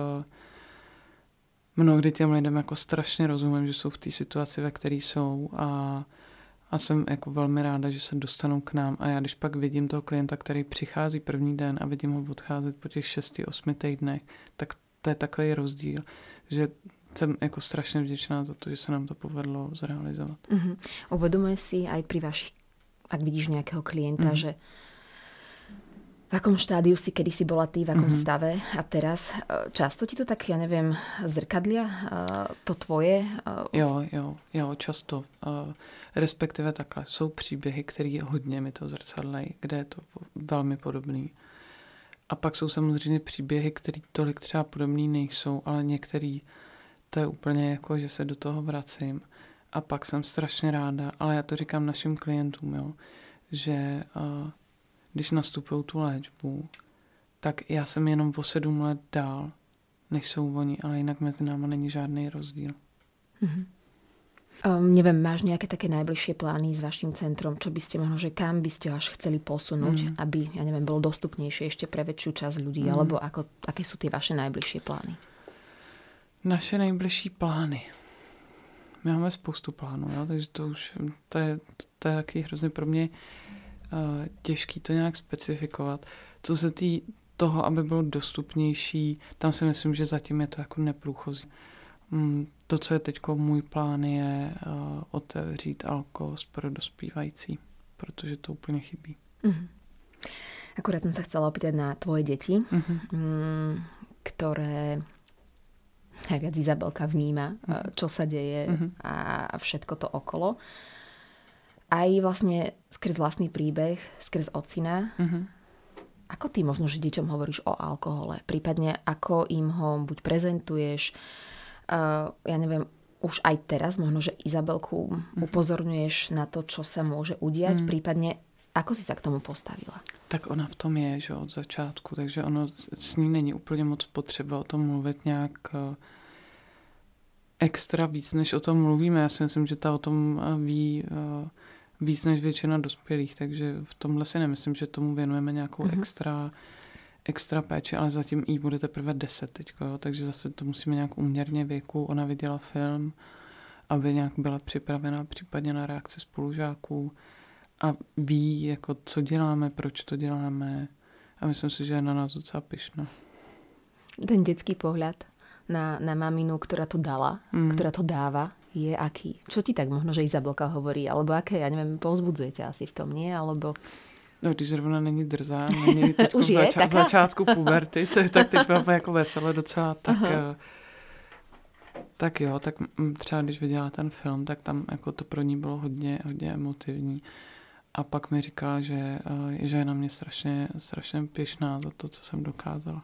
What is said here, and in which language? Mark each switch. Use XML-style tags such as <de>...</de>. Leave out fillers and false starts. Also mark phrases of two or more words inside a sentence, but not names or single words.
<cs>mnohdy těm lidem jako strašně rozumím, že jsou v té situaci, ve které jsou a jsem jako velmi ráda, že se dostanou k nám a já když pak vidím toho klienta, který přichází první den a vidím ho odcházet po těch 6-8 týdnech, tak to je takový rozdíl, že jsem jako strašně vděčná za to, že se nám to povedlo zrealizovat.</cs> <sk>Uvedomuje si aj pri vašich, ak vidíš nejakého klienta, že v akom štádiu si kedysi bola ty, v akom stave a teraz často ti to tak, ja neviem, zrkadlia to tvoje?</sk> <cs>Jo, často. Respektive takhle. Jsou příběhy, které hodně mi to zrcadlejí, kde je to velmi podobný. A pak jsou samozřejmě příběhy, které tolik třeba podobný nejsou, ale některý to je úplně jako, že se do toho vracím. A pak jsem strašně ráda, ale já to říkám našim klientům, jo, že když nastupují tu léčbu, tak já jsem jenom o 7 let dál, než jsou oni, ale jinak mezi náma není žádný rozdíl.</cs> <sk>Neviem, máš nejaké také najbližšie plány s vašim centrom? Čo by ste možno, že kam by ste až chceli posunúť, aby, ja neviem, bolo dostupnejšie ešte pre väčšiu časť ľudí, alebo aké sú tie vaše najbližšie plány?</sk> <cs>Naše nejbližší plány. My máme spoustu plánů, jo? Takže to je taky hrozně pro mě těžký to nějak specifikovat. Co se toho, aby bylo dostupnější, tam si myslím, že zatím je to jako neprůchozí. To, co je teď můj plán, je otevřít Alkos pro dospívající, protože to úplně chybí.</cs> <sk>Akurát som sa chcela opýtať na tvoje deti, ktoré najviac Izabelka vníma, čo sa deje a všetko to okolo. Aj vlastne skrz vlastný príbeh, skrz ocina. Ako ty možno, že deťom hovoríš o alkohole? Prípadne ako im ho buď prezentuješ, ja neviem, už aj teraz možno, že Izabelku upozorňuješ na to, čo sa môže udiať, prípadne ako si sa k tomu postavila?</sk> <cs>Tak ona v tom je, že od začátku, takže ono s ní není úplně moc potřeba o tom mluvit nějak extra víc, než o tom mluvíme. Já si myslím, že ta o tom ví víc než většina dospělých, takže v tomhle si nemyslím, že tomu věnujeme nějakou extra péči, ale zatím jí bude teprve 10 teďko, jo? Takže zase to musíme nějak uměrně věku. Ona viděla film, aby nějak byla připravená případně na reakci spolužáků a ví, jako, co děláme, proč to děláme a myslím si, že je na nás docela pyšná.</cs> <sk>Ten detský pohľad na maminu, ktorá to dala, ktorá to dáva, je aký? Čo ti tak možno, že Izabelka hovorí? Alebo aké, ja neviem, povzbudzujete asi v tom, nie? Alebo...</sk> <cs>No, když zrovna není drzá, není teď v začátku puberty, tak teď mám jako veselé docela, tak jo, tak třeba když viděla ten film, tak tam jako to pro ní bylo hodně emotivní. A pak mi říkala, že je na mě strašně pyšná za to, co jsem dokázala.</cs>